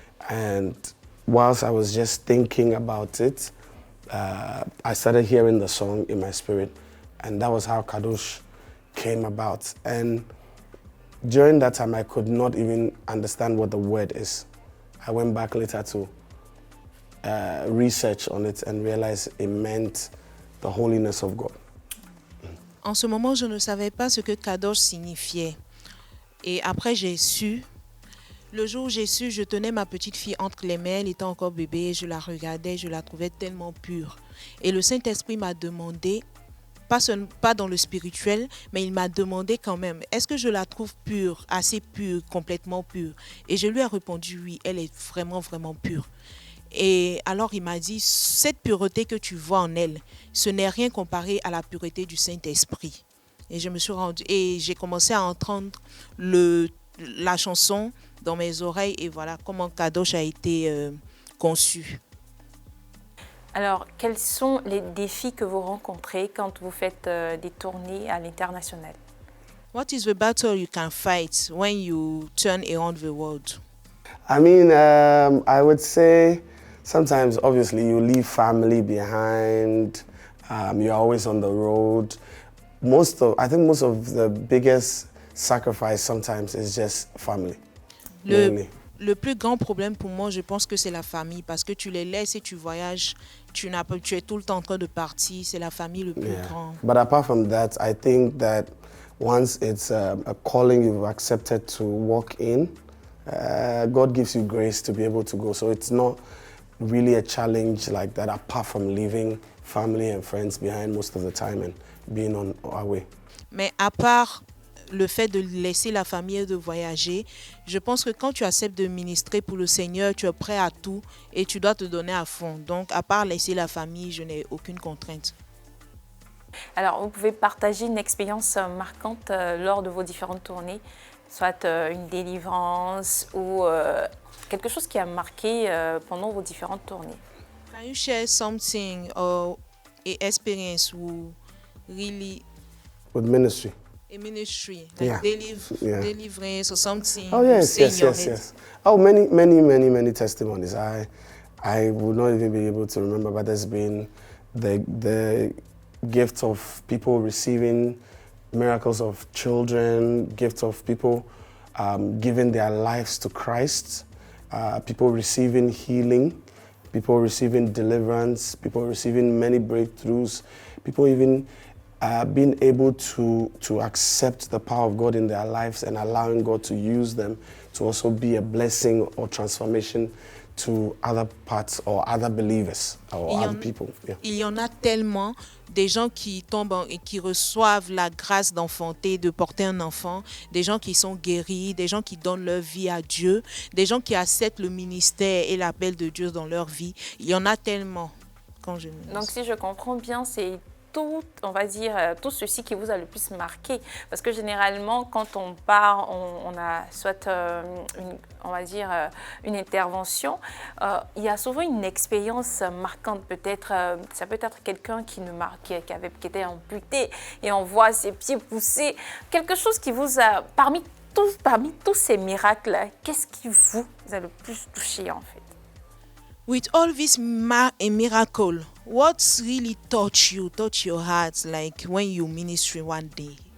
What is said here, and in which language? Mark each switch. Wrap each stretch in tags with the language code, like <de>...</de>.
<en>And whilst I was just thinking about it, I started hearing the song in my spirit, and that was how Kadosh came about. And during that time, I could not even understand what the word is. I went back later to research on it and realized it meant the holiness of God.</en> <fr>En ce moment, je ne savais pas ce que Kadosh signifiait. Et après, j'ai su. Le jour où j'ai su, je tenais ma petite fille entre les mains, elle était encore bébé, je la regardais, je la trouvais tellement pure. Et le Saint-Esprit m'a demandé, pas dans le spirituel, mais il m'a demandé quand même, est-ce que je la trouve pure, assez pure, complètement pure? Et je lui ai répondu oui, elle est vraiment, vraiment pure. Et alors il m'a dit, cette pureté que tu vois en elle, ce n'est rien comparé à la pureté du Saint-Esprit. Et je me suis rendue, et j'ai commencé à entendre la chanson dans mes oreilles, et voilà comment Kadosh a été conçu. Alors, quels sont les défis que vous rencontrez quand vous faites des tournées à l'international?</fr> <en>What is the battle you can fight when you turn around the world? I mean, I would say sometimes, obviously, you leave family behind. You're always on the road. I think most of the biggest sacrifice sometimes is just family.</en> <fr>Le plus grand problème pour moi, je pense que c'est la famille, parce que tu les laisses et tu voyages, tu es tout le temps en train de partir, c'est la famille le plus grand.</fr> <en>But apart from that, I think that once it's a calling you've accepted to walk in, God gives you grace to be able to go. So it's not really a challenge like that, apart from leaving family and friends behind most of the time and being on our way.</en> <fr>Mais à part le fait de laisser la famille et de voyager, je pense que quand tu acceptes de ministrer pour le Seigneur, tu es prêt à tout et tu dois te donner à fond. Donc, à part laisser la famille, je n'ai aucune contrainte. Alors, vous pouvez partager une expérience marquante lors de vos différentes tournées, soit une délivrance ou quelque chose qui a marqué pendant vos différentes tournées.</fr> <en>Can you share something or an experience who really With ministry. a ministry, like deliverance or something? Oh yes. Oh, many testimonies. I would not even be able to remember, but there's been the gift of people receiving miracles of children, gift of people giving their lives to Christ, people receiving healing, people receiving deliverance, people receiving many breakthroughs, people even being able to accept the power of God in their lives and allowing God to use them to also be a blessing or transformation to other parts or other believers or</en> <fr>Il y</fr> <en>other</en> <fr>en-</fr> <en>people. Yeah.</en> <fr>Il y en a tellement des gens qui tombent et qui reçoivent la grâce d'enfanter, de porter un enfant, des gens qui sont guéris, des gens qui donnent leur vie à Dieu, des gens qui acceptent le ministère et l'appel de Dieu dans leur vie. Il y en a tellement. Donc si je comprends bien, c'est tout, on va dire, tout ceci qui vous a le plus marqué. Parce que généralement, quand on part, on a soit, on va dire, une intervention, il y a souvent une expérience marquante. Peut-être, ça peut être quelqu'un qui qui était amputé et on voit ses pieds pousser. Quelque chose qui vous a, parmi tous ces miracles, qu'est-ce qui vous a le plus touché en fait?</fr> <en>With all this miracle, what's really touch your heart, like when you ministry one day?</en>